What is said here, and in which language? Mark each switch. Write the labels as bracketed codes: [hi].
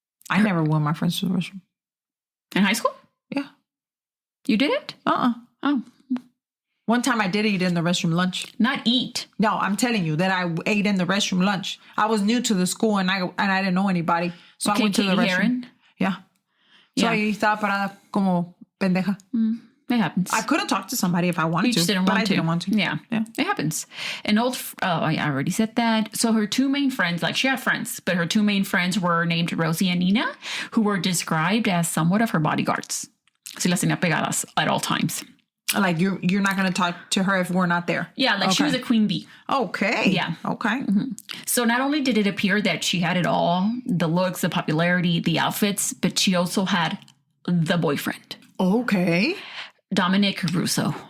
[en] I never went my friends to the restroom. In high school? Yeah. You did it? Oh. One time I did eat in the restroom lunch. Not eat. No, I'm telling you that I ate in the restroom lunch. I was new to the school and I didn't know anybody. So I went to the restroom. Yeah. [es] So ahí estaba parada como pendeja. [en] It happens. I could have talked to somebody if I wanted to. Didn't want to. Yeah. It happens. I already said that. So her two main friends, like she had friends, but her two main friends were named Rosie and Nina, who were described as somewhat of her bodyguards. [es] Se las tenía pegadas [en] at all times. Like you're not going to talk to her if we're not there. Yeah, like she was a queen bee. Okay. Yeah. Okay. Mm-hmm. So not only did it appear that she had it all, the looks, the popularity, the outfits, but she also had the boyfriend. Okay. Dominic Russo.